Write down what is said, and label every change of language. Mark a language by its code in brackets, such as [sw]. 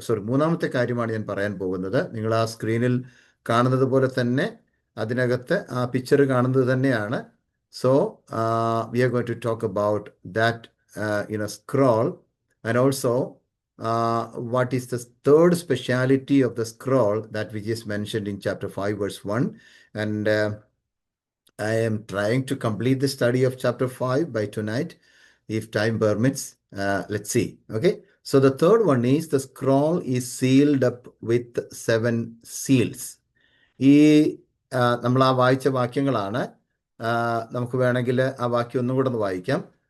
[ml] മൂന്നാമത്തെ കാര്യമാണ് ഞാൻ പറയാൻ പോകുന്നത്. നിങ്ങൾ ആ സ്ക്രീനിൽ കാണുന്നത് പോലെ തന്നെ അതിനകത്ത് ആ പിക്ചർ കാണുന്നത് തന്നെയാണ്. [en] So we are going to talk about that scroll, and also what is the third speciality of the scroll that which is mentioned in chapter 5 verse 1. And I am trying to complete the study of chapter 5 by tonight, if time permits. Let's see. Okay. So the third one is the scroll is sealed up with 7 seals. [ml] ഈ നമ്മൾ ആ വായിച്ച വാക്യങ്ങളാണ്. നമുക്ക് വേണമെങ്കിൽ ആ വാക്യം ഒന്നും കൂടെ ഒന്ന് വായിക്കാം.